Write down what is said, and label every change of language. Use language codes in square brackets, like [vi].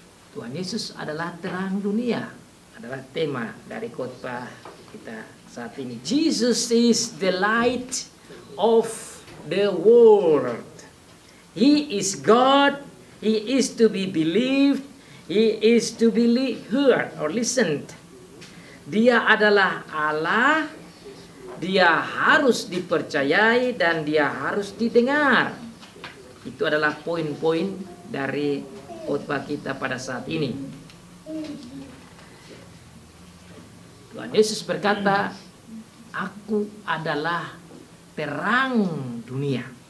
[id] Tuhan Yesus adalah terang dunia, adalah tema dari khotbah kita saat ini. [en] Jesus is the light of the world. He is God. He is to be believed. He is to be heard or listened. [id] Dia adalah Allah. Dia harus dipercayai dan dia harus didengar. Itu adalah poin-poin dari khotbah kita pada saat ini. Tuhan Yesus berkata, "Aku adalah terang dunia."